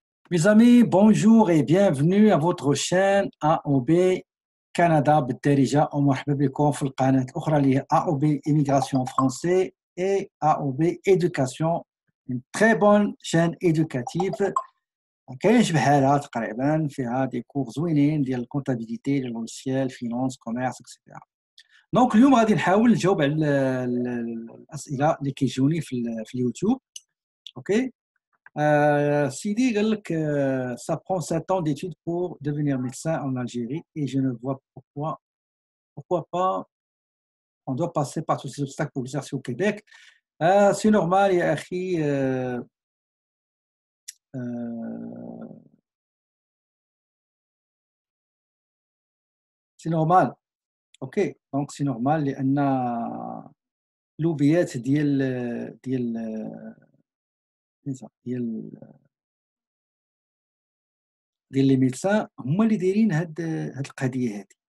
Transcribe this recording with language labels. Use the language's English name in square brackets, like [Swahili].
[French] Mes amis, bonjour et bienvenue à votre chaîne AOB Canada [Arabic] بالدارجة ومرحبا بكم في القناة الأخرى اللي هي [French] AOB Immigration Français et AOB Éducation, une très bonne chaîne éducative. [Arabic] كاينش بحالها تقريبا فيها دي كور زوينين ديال الكونتابيليتي ديال لوجيسيال فينانس كوميرس اكسيتيرا. دونك اليوم غادي نحاول نجاوب على الاسئله اللي كيجوني في اليوتيوب. اوكي. [French] Sidi [Arabic] قال لك [French] ça prend 7 ans d'études pour devenir médecin en Algérie et je ne vois pourquoi pas on doit passer par tous ces obstacles pour exercer au Québec. C'est normal [Arabic] يا أخي. [French] آه، c'est normal. [Arabic] اوكي دونك سي نورمال لان لوبيات ديال ديال لي ميدسان هما اللي دايرين هاد القضيه هادي.